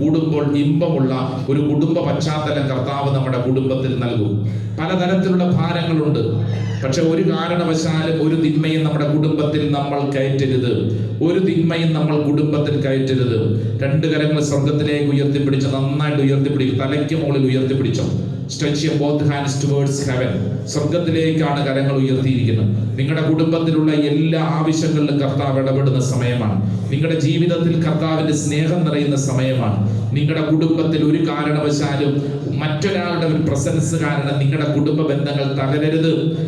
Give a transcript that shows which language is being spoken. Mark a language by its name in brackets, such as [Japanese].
[Malayalam] കൂടുമ്പോൾ ഇമ്പമുള്ള ഒരു കുടുംബ പശ്ചാത്തലം കർത്താവ് നമ്മുടെ കുടുംബത്തിൽ നൽകും. പലതരത്തിലുള്ള ഭാരങ്ങളുണ്ട്. പക്ഷെ ഒരു കാരണവശാലും ഒരു തിന്മയും നമ്മുടെ കുടുംബത്തിൽ നമ്മൾ കയറ്റരുത്. ഒരു തിന്മയും നമ്മൾ കുടുംബത്തിൽ കയറ്റരുത്. രണ്ട് കരങ്ങൾ സ്വർഗത്തിലേക്ക് ഉയർത്തിപ്പിടിച്ച് നന്നായിട്ട് ഉയർത്തിപ്പിടിക്കും. തലയ്ക്ക് മുകളിൽ ഉയർത്തിപ്പിടിച്ചോ. [English] Stretch your both hands towards heaven. [Malayalam] സ്വർഗത്തിലേക്കാണ് കരങ്ങൾ ഉയർത്തിയിരിക്കുന്നത്. നിങ്ങളുടെ കുടുംബത്തിലുള്ള എല്ലാ ആവശ്യങ്ങളിലും കർത്താവ് ഇടപെടുന്ന സമയമാണ്. നിങ്ങളുടെ ജീവിതത്തിൽ കർത്താവിന്റെ സ്നേഹം നിറയുന്ന സമയമാണ്. നിങ്ങളുടെ കുടുംബത്തിൽ ഒരു കാരണവശാലും മറ്റൊരാളുടെ ഒരു പ്രസൻസ് കാരണം നിങ്ങളുടെ കുടുംബ ബന്ധങ്ങൾ തകരരുത്.